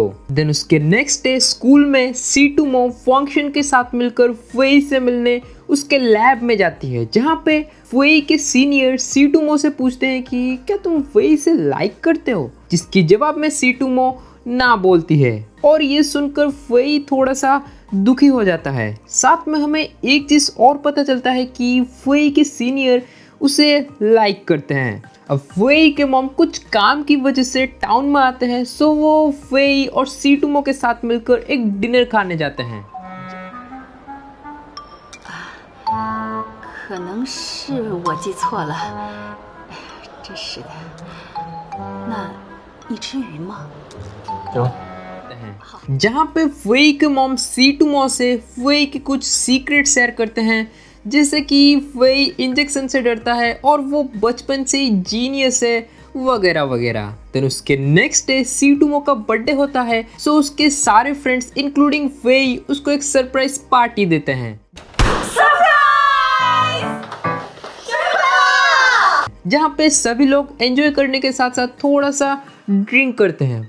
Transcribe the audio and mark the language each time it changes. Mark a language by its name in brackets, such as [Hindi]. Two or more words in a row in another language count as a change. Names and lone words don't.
[Hindi] देन उसके [English] next day [Hindi] स्कूल में सीटुमो फंक्शन के साथ मिलकर फुई से मिलने उसके लैब में जाती है, जहाँ पे फुई के सीनियर सीटुमो से पूछते हैं कि क्या तुम फुई से लाइक करते हो, जिसके जवाब में सीटुमो ना बोलती है और ये सुनकर फुई थोड़ा सा दुखी हो जाता है। साथ में हमें एक चीज़ और पता चलता है कि फुई के सीनियर उसे लाइक करते हैं। अब फुई के मॉम कुछ काम की वजह से टाउन में आते हैं, सो वो फुई और सीटुमो के साथ मिलकर एक डिनर खाने जाते हैं। [Chinese] 可能是我记错了，真是的。那你吃鱼吗？ [Hindi] जहाँ पे फुई के मॉम सीटुमो से फुई के कुछ [English] secret share [Hindi] करते हैं, जैसे कि फुई इंजेक्शन से डरता है और वो बचपन से ही जीनियस है वगैरह वगैरह। देन उसके [English] next day [Hindi] सीटुमो का बर्थडे होता है, सो उसके सारे [English] friends including [Hindi] फुई उसको एक [English] surprise party [Hindi] देते हैं, जहाँ पे सभी लोग एंजॉय करने के साथ साथ थोड़ा सा ड्रिंक करते हैं।